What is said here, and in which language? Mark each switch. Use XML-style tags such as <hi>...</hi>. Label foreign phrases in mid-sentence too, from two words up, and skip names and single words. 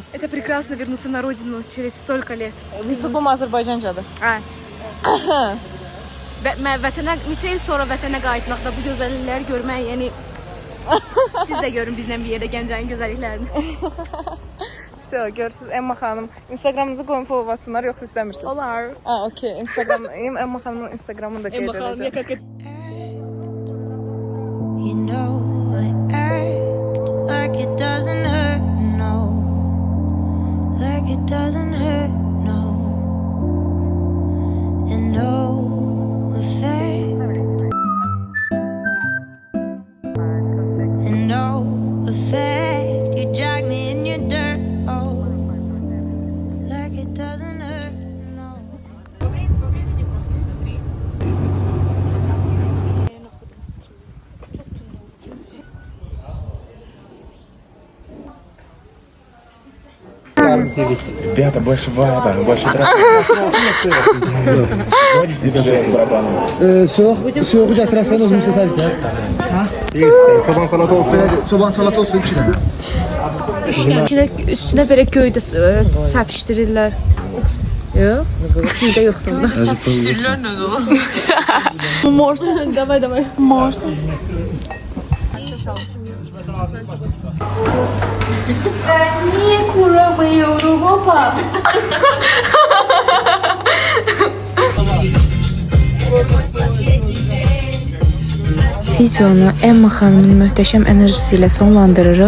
<ru>Это прекрасно вернуться на родину через столько лет.</ru> <az>YouTube'um Azərbaycancadır. Vətənə neçə il sonra vətənə qayıtmaqda bu gözəllikləri görmək, yəni siz də görün bizlə bir yerdə Gəncənin gözəlliklərini. Все, görürsüz Emma xanım. Instagramınızı qoyun follow atsınlar, yoxsa istəmirsiniz? Olar. Okey. Instagram, Emma xanımın Instagramını da qeyd edəcəm.</az> <en>You know I act like it doesn't hurt, no. Like it doesn't hurt, no. And no effect. And no effect. You drag me in your dirt, oh. Like it doesn't hurt, no.</en> <ru>Ребята, больше вайба, больше</ru> <az>Soğuğu gətirəsən özümüz səsərik də. Çoban salatı olsun. Belə çoban salatı olsun 2 dənə. Üstünə belə göydə səpişdirirlər. Yox, sizdə yoxdur. Səpişdirirlər nədir o?</az> <ru>Можно? Давай. Можно.</ru> <tr>Niye kuramıyorum baba?</tr> <az>Videonu Emma xanımın möhtəşəm enerjisi ilə sonlandırırıq.</az>